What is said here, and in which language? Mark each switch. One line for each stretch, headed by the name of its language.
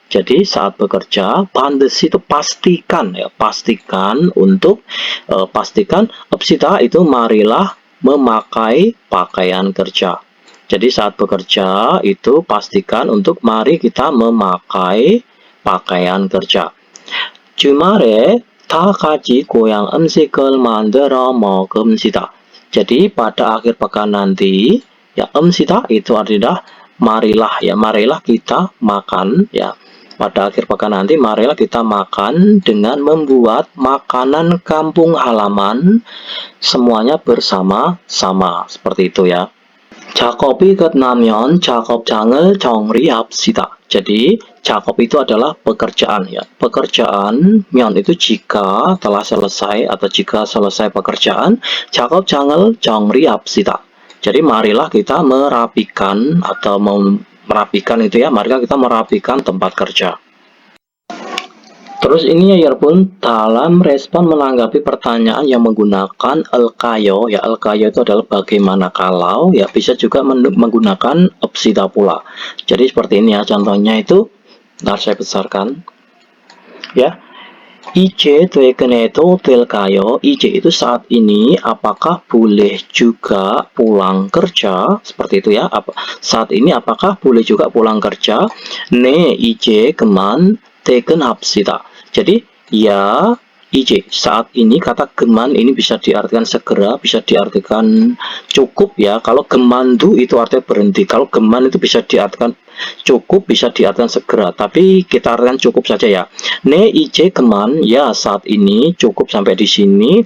Indonesian: Jadi saat bekerja, 반드시 itu pastikan ya, pastikan untuk pastikan, upsita itu marilah memakai pakaian kerja. Jadi saat bekerja itu pastikan untuk mari kita memakai pakaian kerja.
Korean: 주말에 다 같이 고향 음식을 만들어 먹읍시다.
Indonesian: Jadi pada akhir pekan nanti ya, 음시다 itu artinya marilah ya, marilah kita makan ya, pada akhir pekan nanti marilah kita makan dengan membuat makanan kampung halaman semuanya bersama-sama. Seperti itu ya.
Korean: 작업이 끝나면 작업장을 정리합시다.
Indonesian: Jadi 작업 itu adalah pekerjaan ya. Pekerjaan 면 itu jika telah selesai atau jika selesai pekerjaan,
Korean: 작업장을 정리합시다.
Indonesian: Jadi marilah kita merapikan atau merapikan itu ya, marilah kita merapikan tempat kerja. Terus ini ya pun dalam respon menanggapi pertanyaan yang menggunakan elkayo ya, elkayo itu adalah bagaimana kalau ya, bisa juga menggunakan opsida pula. Jadi seperti ini ya contohnya itu. Ntar saya besarkan ya.
Korean: 이제 퇴근해도 될까요?
Indonesian: 이제 itu saat ini apakah boleh juga pulang kerja? Seperti itu ya. Saat ini apakah boleh juga pulang kerja?
Korean: 네, 이제 그만 퇴근합시다.
Indonesian: Jadi ya, i제 saat ini kata geman ini bisa diartikan segera, bisa diartikan cukup ya. Kalau gemandu itu artinya berhenti. Kalau geman itu bisa diartikan cukup, bisa diartikan segera. Tapi kita artikan cukup saja ya.
Korean: 네, 이제 그만
Indonesian: ya, saat ini cukup sampai di sini.